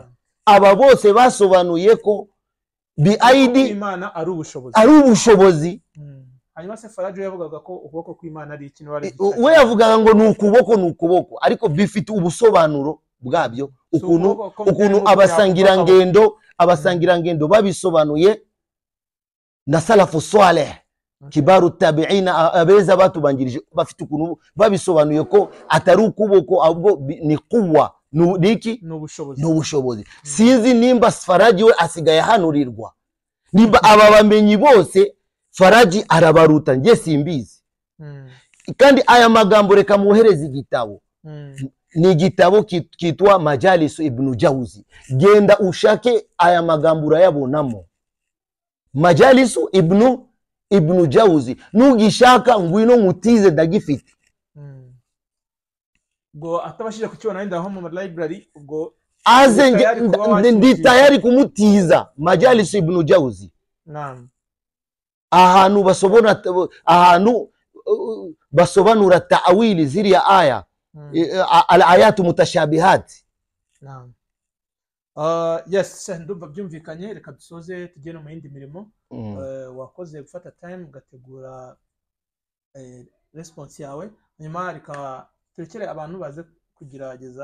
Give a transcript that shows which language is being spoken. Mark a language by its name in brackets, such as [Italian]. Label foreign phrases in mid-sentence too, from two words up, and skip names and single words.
[Kinyarwanda] Aba bose basobanuye ko biaidi Imana ari ubushobozi. Hanyuma se Faraji yavugaga ko ukuboko kw'Imana ari ikintu wari we yavugaga ngo ni ukuboko ariko bifite ubusobanuro bwabyo ukuntu abasangira ngendo babisobanuye na [Arabic] السلف الصالح [Kinyarwanda] kibaru tabi'ina abeza batubanjirije bafite ukuntu babisobanuye ko atari ukuboko ahubwo ni quwwa niki n'ubushobozi. Sinzi nimba Faraji we asigaye hanurirwa, nimba aba bamenyi bose Faraji arabaruta, nge simbizi. Kandi aya magambo reka muhereza igitabo, ni igitabo kitwa Majalis Ibn Jawzi. Genda ushake aya magambo urayabonamo. Majalis Ibn Jawzi, nugishaka ngwino nkutize ndagifite. Ubwo atabashije kukibona wenda aho mu library, ubwo aze ndi tayari kumutiza. Majalis Ibn Jawzi, naam, ahantu basobanura ta'wili ziriya aya, [Arabic] الآيات متشابهات. [Kinyarwanda] Naam. Yes, ndumva byumvikanye. Reka dusoze tugene mu yindi mirimo. Wakoze gufata time ugategura response yawe, nyuma reka turekere abantu baze kugerageza.